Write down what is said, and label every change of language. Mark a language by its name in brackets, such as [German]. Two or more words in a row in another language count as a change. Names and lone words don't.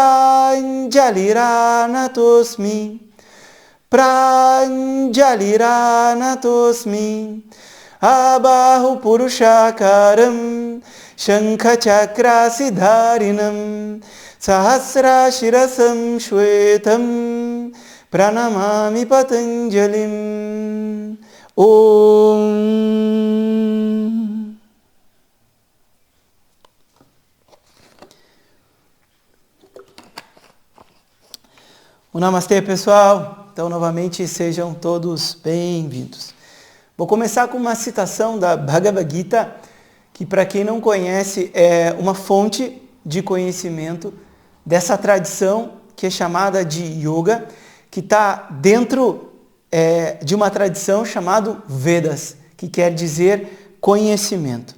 [Sanskrit] प्राञ्जलिरानतोऽस्मि प्राञ्जलिरानतोऽस्मि आबाहु पुरुषाकारं शङ्ख चक्र सिद्धारिणं सहस्र शिरसं श्वेतं प्रणमामि पतञ्जलिम्. Om. [Portuguese] Um Namastê, pessoal. Então, novamente, sejam todos bem-vindos. Vou começar com uma citação da Bhagavad Gita, que, para quem não conhece, é uma fonte de conhecimento dessa tradição que é chamada de Yoga, que está dentro de uma tradição chamada Vedas, que quer dizer conhecimento.